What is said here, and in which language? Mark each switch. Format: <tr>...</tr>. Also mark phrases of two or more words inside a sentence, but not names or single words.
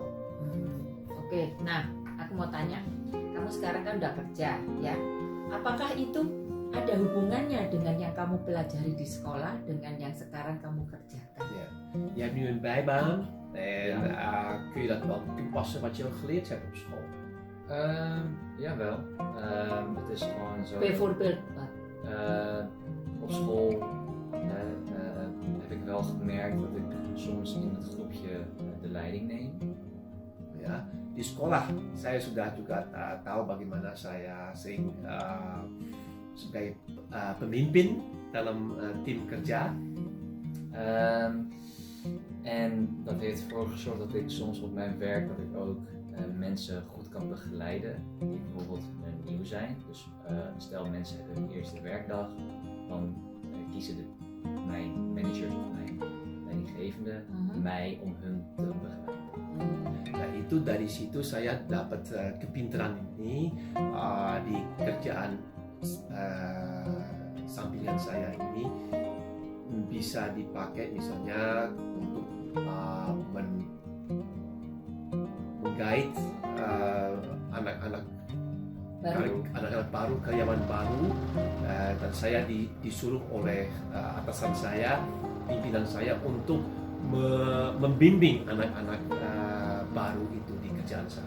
<id>Oke, nah aku mau tanya, kamu sekarang kan udah kerja ya, apakah itu ada hubungannya dengan yang kamu pelajari di sekolah dengan yang sekarang kamu kerjakan?</id> <nl>Ja. Je hebt nu een bijbaan en kun je dat wel toepassen wat je al geleerd hebt op school? Jawel. Het is gewoon zo. Bijvoorbeeld wat? Op school heb ik wel gemerkt dat ik soms in het groepje de leiding neem.</nl> <id>Ya, di sekolah saya sudah juga tahu bagaimana saya sering sebagai pemimpin dalam tim kerja.</id> <nl>En dat heeft ervoor gezorgd dat ik soms op mijn werk dat ik ook mensen goed kan begeleiden die bijvoorbeeld nieuw zijn. Dus stel mensen hebben hun eerste werkdag, dan kiezen mijn managers of mijn leidinggevende mij om hun te begeleiden.</nl> <id>Nah itu dari situ saya dapat kepintaran ini di kerjaan sampingan saya ini bisa dipakai misalnya untuk menggait anak-anak baru, karyawan baru, dan saya disuruh oleh atasan saya, pimpinan saya untuk membimbing anak-anak baru itu di kerjaan saya.</id>